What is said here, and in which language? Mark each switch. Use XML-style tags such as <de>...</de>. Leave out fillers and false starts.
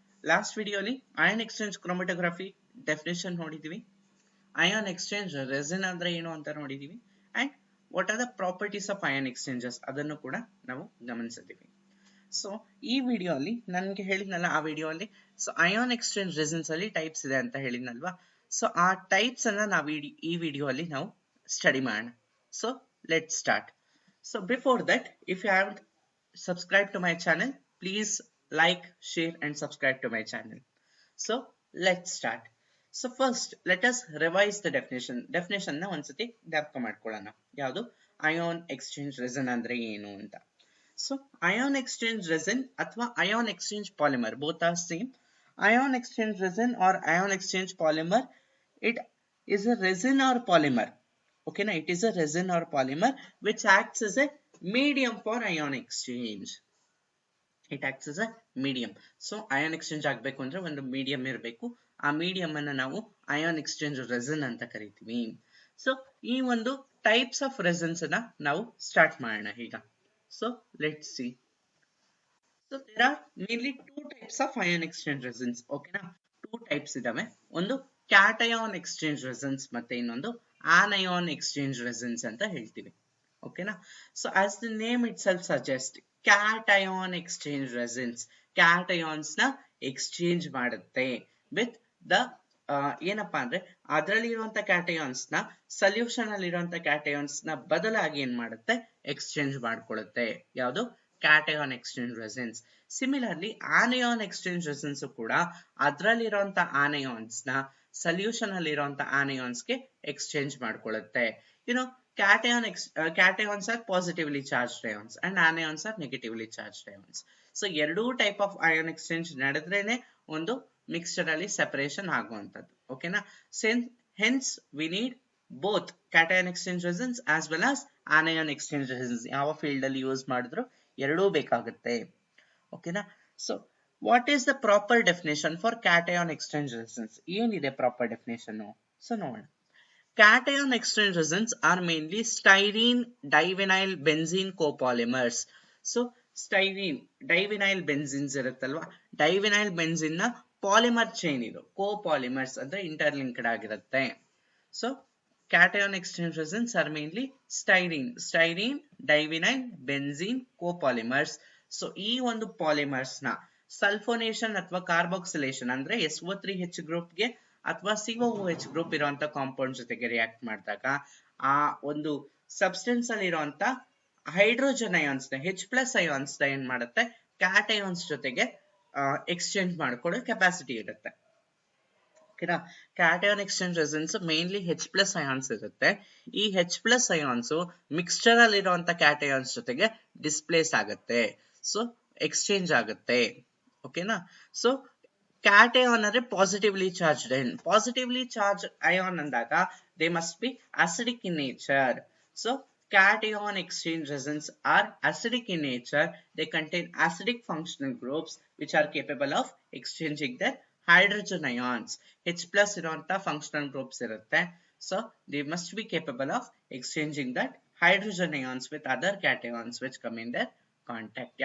<en>Last video ಅಲ್ಲಿ ion exchange chromatography definition ನೋಡಿದೀವಿ. Ion exchange resin</en> <kn>ಅಂದ್ರೆ ಏನು ಅಂತ ನೋಡಿದೀವಿ</kn> <en>and what are the properties of ion exchanges</en> <kn>ಅದನ್ನು ಕೂಡ ನಾವು ಗಮನಿಸಿದೀವಿ. So ಈ ವಿಡಿಯೋ ಅಲ್ಲಿ ನನಗೆ ಹೇಳಿದ್ನಲ್ಲ ಆ ವಿಡಿಯೋ ಅಲ್ಲಿ ion exchange resins ಅಲ್ಲಿ ಟೈಪ್ಸ್ ಇದೆ ಅಂತ ಹೇಳಿದ್ನಲ್ವಾ. ಸೊ ಆ ಟೈಪ್ಸ್ ಅನ್ನ ನಾವು ಈ ವಿಡಿಯೋ ಅಲ್ಲಿ ನಾವು ಸ್ಟಡಿ ಮಾಡೋಣ.</kn> <en>So let's start. So before that, if you haven't subscribe to my channel, please like, share and subscribe to my channel. So let's start. So first let us revise the definition</en> <kn>na ondsati ಜ್ಞಾಪಕ ಮಾಡ್ಕೊಳ್ಳೋಣ. ಯಾವುದು ion exchange resin ಅಂದ್ರೆ ಏನು ಅಂತ.</kn> <en>So ion exchange resin ಅಥವಾ ion exchange polymer both are same. Ion exchange resin or ion exchange polymer, it is a resin or polymer. Okay na, it is a resin or polymer which acts as a medium for ion exchange. It acts as a medium.</en> <kn>So ion exchange ಆಗಬೇಕು ಅಂದ್ರೆ ಒಂದು medium ಇರಬೇಕು. ಆ medium ಅನ್ನು ನಾವು ion exchange resin ಅಂತ ಕರಿತೀವಿ. So ಈ ಒಂದು ಟೈಪ್ಸ್ ಆಫ್ ರೆಸಿನ್ಸ್ ಅನ್ನ ನಾವು ಸ್ಟಾರ್ಟ್ ಮಾಡೋಣ ಈಗ.</kn> <en>So let's see. So there are mainly two types of ion exchange resins. ಓಕೆನಾ, two types ಇದಾವೆ.</en> <kn>ಒಂದು ಕ್ಯಾಟಯಾನ್ ಎಕ್ಸ್ಚೇಂಜ್ ರೆಸಿನ್ಸ್ ಮತ್ತೆ ಇನ್ನೊಂದು ಆನಯಾನ್ ಎಕ್ಸ್ಚೇಂಜ್ ರೆಸಿನ್ಸ್ ಅಂತ ಹೇಳ್ತೀವಿ. ಓಕೆನಾ,</kn> <en>so as the name itself suggest,</en> <kn>cation exchange raisins cations ನ exchange ಮಾಡುತ್ತೆ ವಿತ್ ದ ಏನಪ್ಪಾ ಅಂದ್ರೆ ಅದರಲ್ಲಿ ಇರುವಂತ ಕ್ಯಾಟಯಾನ್ಸ್ ನ ಸೊಲ್ಯೂಷನ್ ಅಲ್ಲಿ ಇರುವಂತ ಕ್ಯಾಟಯಾನ್ಸ್ ನ ಬದಲಾಗಿ ಏನ್ ಮಾಡುತ್ತೆ, ಎಕ್ಸ್ಚೇಂಜ್ ಮಾಡ್ಕೊಳ್ಳುತ್ತೆ. ಯಾವುದು cation exchange raisins. Similarly anion exchange raisins ಕೂಡ ಅದರಲ್ಲಿರುವಂತ ಆನಯಾನ್ಸ್ ನ ಸೊಲ್ಯೂಷನ್ ಅಲ್ಲಿ ಇರುವಂತ ಆನಯಾನ್ಸ್ ಗೆ exchange ಮಾಡ್ಕೊಳ್ಳುತ್ತೆ.</kn> <en>You know cations are positively charged ions and anions are negatively charged ions.</en> <kn>So ಎರಡೂ ಟೈಪ್ ಆಫ್ ion exchange ನಡೆದ್ರೇನೆ ಒಂದು ಮಿಕ್ಸ್ಚರ್ ಅಲ್ಲಿ ಸೆಪರೇಷನ್ ಆಗುವಂತದ್ದು.</kn> <en>ಓಕೆನಾ, hence we need both cation exchange resins as well as anion exchange resins.</en> <kn>ಯಾವ field ಅಲ್ಲಿ use ಮಾಡಿದ್ರು ಎರಡೂ ಬೇಕಾಗುತ್ತೆ.</kn> <en>ಓಕೆನಾ, so what is the proper definition for cation exchange resins?</en> <kn>ಏನಿದೆ ಪ್ರಾಪರ್ ಡೆಫಿನೇಷನ್? ಸೊ ನೋಡೋಣ.</kn> <en>Cation exchange resins are mainly styrene divinyl benzene copolymers.</en> <kn>So styrene divinyl benzenes ಇರುತ್ತಲ್ವಾ, divinyl benzene ನ ಪಾಲಿಮರ್ ಚೈನ್ ಇದು, ಕೋಪಾಲಿಮರ್ಸ್ ಅಂದ್ರೆ ಇಂಟರ್ಲಿಂಕ್ಡ್ ಆಗಿರುತ್ತೆ. So cation exchange resins are mainly styrene divinyl benzene copolymers. So ಈ ಒಂದು polymers ನ ಸಲ್ಫೋನೇಷನ್ ಅಥವಾ ಕಾರ್ಬಾಕ್ಸಿಲೇಷನ್ ಅಂದ್ರೆ SO3H ಗ್ರೂಪ್ ಗೆ ಅಥವಾ COOH ಗ್ರೂಪ್ ಇರುವಂತ ಕಾಂಪೌಂಡ್ ಜೊತೆಗೆ ರಿಯಾಕ್ಟ್ ಮಾಡಿದಾಗ ಆ ಒಂದು ಸಬ್ಸ್ಟೆನ್ಸ್ ಅಲ್ಲಿ ಇರುವಂತ ಹೈಡ್ರೋಜನ್ ಅಯಾನ್ಸ್ ನ H+ ಅಯಾನ್ಸ್ ನ ಏನ್ ಮಾಡುತ್ತೆ, ಕ್ಯಾಟಯಾನ್ಸ್ ಜೊತೆಗೆ ಎಕ್ಸ್ಚೇಂಜ್ ಮಾಡ್ಕೊಳ್ಳೋ ಕೆಪಾಸಿಟಿ ಇರುತ್ತೆ. ಓಕೆನಾ, cation exchange raisins mainly H+ ions ಇರುತ್ತೆ. ಈ H+ ಅಯಾನ್ಸ್ ಮಿಕ್ಸ್ಚರ್ ಅಲ್ಲಿ ಇರುವಂತ ಕ್ಯಾಟಯಾನ್ಸ್ ಜೊತೆಗೆ ಡಿಸ್ಪ್ಲೇಸ್ ಆಗುತ್ತೆ, ಸೊ ಎಕ್ಸ್ಚೇಂಜ್ ಆಗುತ್ತೆ. ಓಕೆನಾ, ಸೊ cation ಅಂದ್ರೆ positively charged ion.</kn> <en>Positively charge ion ಅಂದಾಗ they must be acidic in nature. So cation exchange resins are acidic in nature. They contain acidic functional groups which are capable of exchanging their hydrogen ions.</en> <kn>H+ ಇರುವಂತ functional groups ಇರುತ್ತೆ.</kn> <en>So they must be capable of exchanging that hydrogen ions with other cations which come in their contact.</en>